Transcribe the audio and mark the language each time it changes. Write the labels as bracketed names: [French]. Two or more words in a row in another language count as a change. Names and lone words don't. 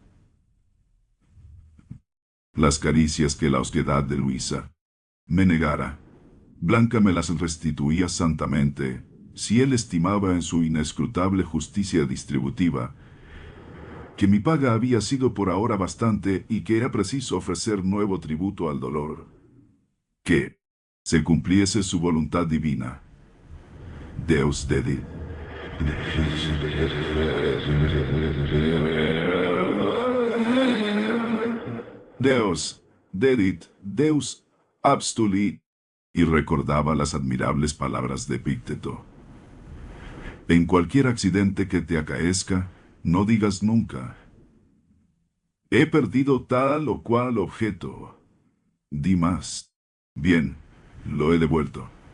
[Spanish] Las caricias que la osquedad de Luisa me negara, Blanca me las restituía santamente, Si él estimaba en su inescrutable justicia distributiva que mi paga había sido por ahora bastante y que era preciso ofrecer nuevo tributo al dolor, que se cumpliese su voluntad divina. [Latin] Deus dedit. Deus dedit, Deus abstulit. [Spanish] Y recordaba las admirables palabras de Epicteto. En cualquier accidente que te acaezca, no digas nunca: he perdido tal o cual objeto. Di más: bien, lo he devuelto.